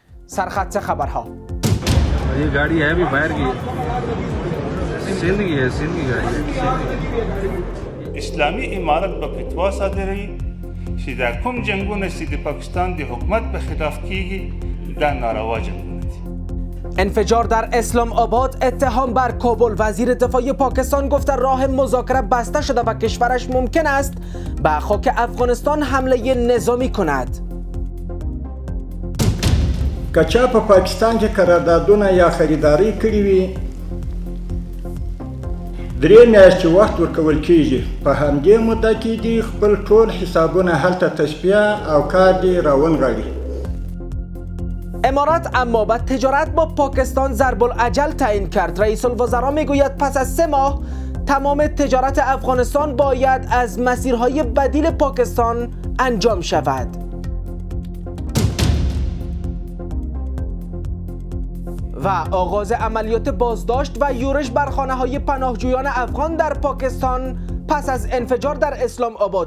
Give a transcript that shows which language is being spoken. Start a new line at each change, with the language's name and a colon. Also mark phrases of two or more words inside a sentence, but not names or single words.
Persian: سرخط خبرها.
Urdu: یہ گاڑی ہے بھی باہر کی سندھ کی ہے، سندھ کی گاڑی ہے.
Pashto: اسلامی امارت به فتوا صادروي چې دا کوم جنگونه چې د پاکستان د حکومت په خلاف کیږي دا ناروا جنگونه دي.
Persian: انفجار در اسلام آباد، اتهام بر کابل. وزیر دفاع پاکستان گفت راه مذاکره بسته شده و کشورش ممکن است به خاک افغانستان حمله نظامی کند.
Pashto: کچا په پاکستان کې قراردادونه یا خریداري کړې وي 3 میاشتې وخت ورکول کیږي. په همدې مدت کې دي خپل ټول حسابونه هلته تشبیه او کار دي راونغاړي.
Persian: امارات اما به تجارت با پاکستان ضرب الاجل تعیین کرد. رئیس الوزراء میگوید پس از 3 ماه تمام تجارت افغانستان باید از مسیرهای بدیل پاکستان انجام شود. و آغاز عملیات بازداشت و یورش بر خانه‌های پناهجویان افغان در پاکستان پس از انفجار در اسلام آباد.